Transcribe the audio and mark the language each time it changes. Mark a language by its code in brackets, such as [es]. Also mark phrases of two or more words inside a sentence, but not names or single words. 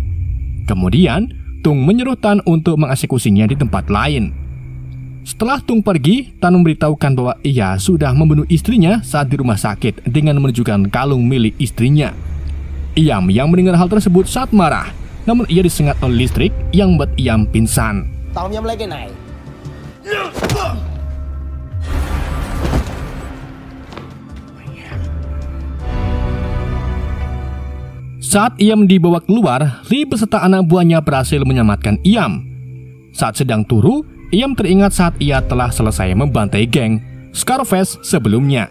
[id] Kemudian, Tung menyuruh Tan untuk mengeksekusinya di tempat lain. Setelah Tung pergi, Tan memberitahukan bahwa ia sudah membunuh istrinya saat di rumah sakit dengan menunjukkan kalung milik istrinya. Iam yang mendengar hal tersebut saat marah, namun ia disengat oleh listrik yang membuat Iam pingsan. [vi] Tao nhắm lấy cái này. [id] Saat Iam dibawa keluar, Li beserta anak buahnya berhasil menyelamatkan Iam. Saat sedang turu, Iam teringat saat ia telah selesai membantai geng Scarface sebelumnya.